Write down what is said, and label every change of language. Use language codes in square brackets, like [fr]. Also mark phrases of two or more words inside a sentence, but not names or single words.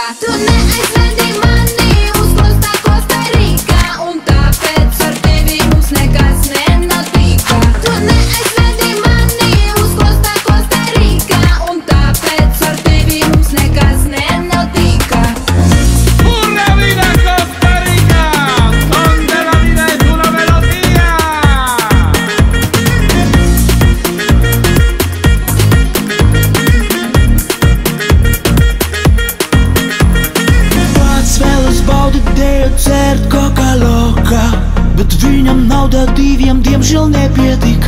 [lv] Tu neaizvedi mani uz Kostarikā, un tāpēc ar tevi mums nekas nenotika. Tu neaizvedi mani uz Kostarikā, un tāpēc ar tevi mums nekas nenotika. [es] Pura vida Costa Rica, donde la vida es una melodía. [lv] Pats vēlas baudīt dēļ, dzert Coca-Cola, bet viņam nauda diviem diemžēl nepietika.